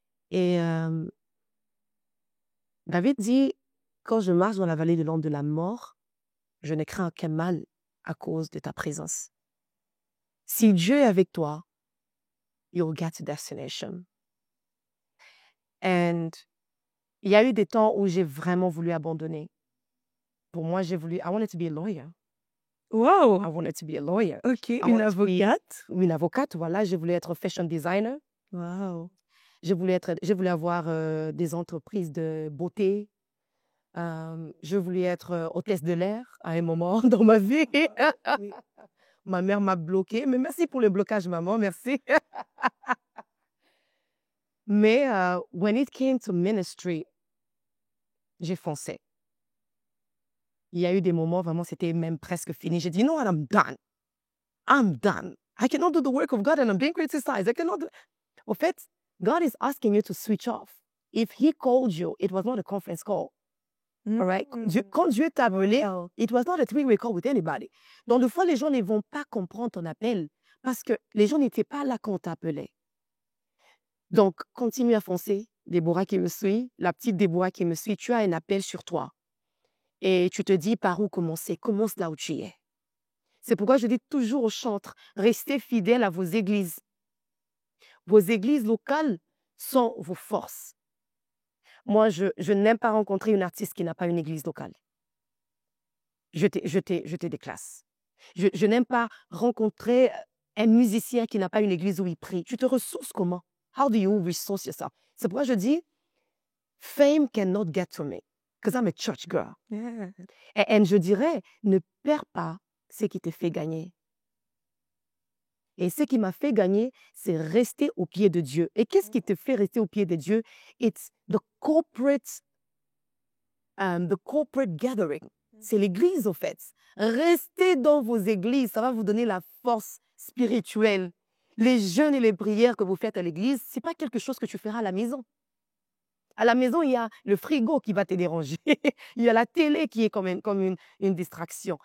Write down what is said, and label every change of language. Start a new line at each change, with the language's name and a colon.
French: Et David dit, quand je marche dans la vallée de l'ombre de la mort, je ne crains aucun mal à cause de ta présence. Si Dieu est avec toi,
English: you'll get to destination.
French: And il y a eu des temps où j'ai vraiment voulu abandonner. Pour moi,
English: I wanted to be a lawyer. Wow! I wanted to be a lawyer. OK, I
French: une
English: wanted to be-
French: avocate? Une avocate, voilà. Je voulais être fashion designer.
English: Wow!
French: Je voulais avoir des entreprises de beauté. Je voulais être hôtesse de l'air à un moment dans ma vie. Oui. Ma mère m'a bloquée. Mais merci pour le blocage, maman. Merci. Mais
English: when it came to ministry,
French: j'ai foncé. Il y a eu des moments, vraiment, c'était même presque fini. J'ai dit,
English: no, and I'm done. I'm done. I cannot do the work of God and I'm being criticized. I cannot do...
French: Au fait,
English: God is asking you to switch off. If he called you, it was not a conference call. All right?
French: Quand Dieu t'a appelé,
English: it was not a three-way call with anybody.
French: Donc, des fois, les gens ne vont pas comprendre ton appel parce que les gens n'étaient pas là quand on t'appelait. Donc, continue à foncer. Déborah qui me suit, la petite Déborah qui me suit, tu as un appel sur toi. Et tu te dis par où commencer. Commence là où tu es. C'est pourquoi je dis toujours aux chantres, restez fidèles à vos églises. Vos églises locales sont vos forces. Moi, je n'aime pas rencontrer une artiste qui n'a pas une église locale. Je te déclasse. Je n'aime pas rencontrer un musicien qui n'a pas une église où il prie. Tu te ressources comment?
English: How do you resource yourself?
French: C'est pourquoi je dis,
English: fame cannot get to me, because I'm a church girl. Yeah.
French: Et je dirais, ne perds pas ce qui te fait gagner. Et ce qui m'a fait gagner, c'est rester au pied de Dieu. Et qu'est-ce qui te fait rester au pied de Dieu?
English: It's the corporate gathering.
French: C'est l'église, au fait. Restez dans vos églises, ça va vous donner la force spirituelle. Les jeûnes et les prières que vous faites à l'église, ce n'est pas quelque chose que tu feras à la maison. À la maison, il y a le frigo qui va te déranger. Il y a la télé qui est comme une distraction.